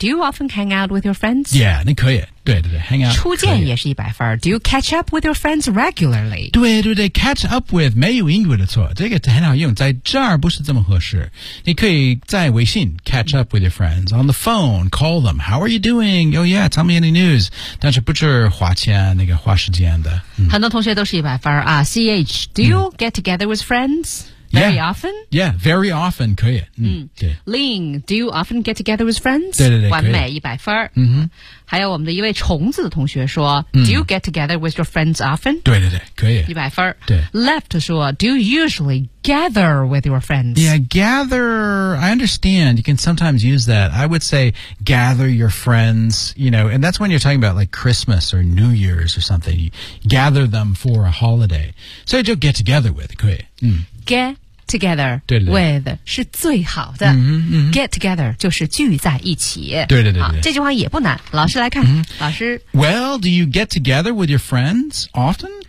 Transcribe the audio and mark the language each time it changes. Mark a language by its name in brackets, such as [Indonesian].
[English] Do you often hang out with your friends? [Chinese] Yeah, 你可以。对对对 ，hang out 初见也是一百分。 [English] Do you catch up with your friends regularly? [Chinese] 对对对 ，catch up with 没有英语的错，这个很好用，在这儿不是这么合适。 [English] 你可以 [Chinese] 在微信 [English] catch up with your friends on the phone, call them. How are you doing? Oh yeah, tell me any news. [Chinese] 但是不是花钱那个花时间的、嗯。很多同学都是一百分啊。 [English] CH, do you get together with friends? Very often, [Chinese] 可以。 [English] Lin, do you often get together with friends? [Chinese] 对对对，完美，100分。还有我们的一位虫子的同学说、 [English] do you get together with your friends often? [Chinese] 对对对，可以。 100分。对。 [English] Left 说 do you usually gather with your friends? Yeah, gather, I understand. You can sometimes use that. I would say gather your friends, you know, and that's when you're talking about like Christmas or New Year's or something. You gather them for a holiday. So you get together with, 可以。 [Chinese] Get together 对对 with 是最好的、Get together 就是聚在一起对对 对, 对这句话也不难老师来看、老师 [English] Well, do you get together with your friends often?